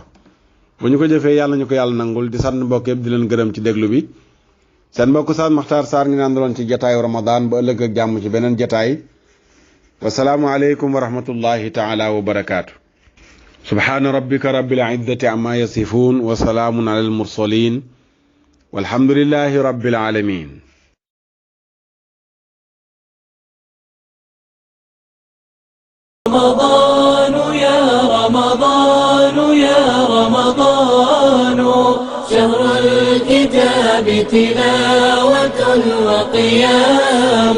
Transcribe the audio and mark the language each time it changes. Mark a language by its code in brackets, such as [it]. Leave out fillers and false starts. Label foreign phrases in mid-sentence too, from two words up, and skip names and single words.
[wo] bu ñu ko jëfee yàlla ñu ko yàlla nangul di sant mbokk yëpp di leen gërëm ci déglu bi. seen mbokk Oustaz Makhtar Sarr ngi naan doon ci jataayu Ramadan ba ëllëg ak jàmm ci beneen jataay. [ar] والسلام عليكم ورحمة الله تعالى وبركاته. سبحان ربك رب العزة عما يصفون وسلام على المرسلين والحمد لله رب العالمين. رمضان يا رمضان يا رمضان شهر الكتاب تلاوة وقيام